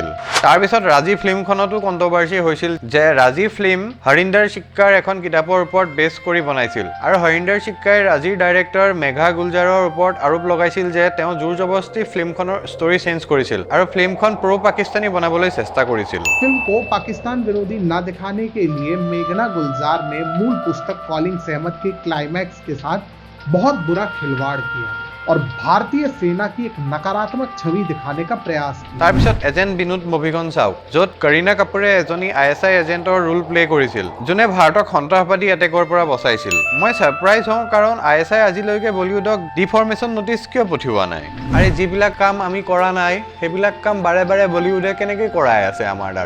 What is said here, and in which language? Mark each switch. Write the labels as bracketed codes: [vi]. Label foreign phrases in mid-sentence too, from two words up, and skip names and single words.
[as] তাৰপিছত ৰাজী ফিল্মখনতো কণ্ট্ৰভাৰ্চি হৈছিল যে ৰাজী ফিল্ম হৰিন্দৰ সিক্কাৰ এখন কিতাপৰ ওপৰত বেছ কৰি বনাইছিল আৰু হৰিন্দৰ সিক্কাই ৰাজীৰ ডাইৰেক্টৰ মেঘা গুলজাৰৰ ওপৰত আৰোপ লগাইছিল যে তেওঁ জোৰ জবৰদস্তি ফিল্মখনৰ [en] story change [as] কৰিছিল আৰু ফিল্মখন [en] pro Pakistani [as] বনাবলৈ চেষ্টা কৰিছিল। [hi] फिल्म को पाकिस्तान विरोधी न दिखाने के लिए मेघना गुलजार ने मूल पुस्तक कॉलिंग सहमत के क्लाइमैक्स के साथ बहुत बुरा खिलवाड़ किया और भारतीय सेना की एक नकारात्मक छवि दिखाने का प्रयास किया। [as] তাৰপিছত এজেণ্ট বিনোদ মুভিখন চাওক, য'ত কৰীনা কাপুৰে এজনী ISI এজেণ্টৰ [en] role play [as] কৰিছিল, যোনে ভাৰতক সন্ত্ৰাসবাদী এটেকৰ পৰা বচাইছিল। মই ছাৰপ্ৰাইজ হওঁ কাৰণ ISI আজিলৈকে বলিউডক [en] defamation notice [as] কিয় পঠিওৱা নাই। আৰু যিবিলাক কাম আমি কৰা নাই সেইবিলাক কাম বাৰে বাৰে বলিউডে কেনেকৈ কৰাই আছে আমাৰ দ্বাৰা।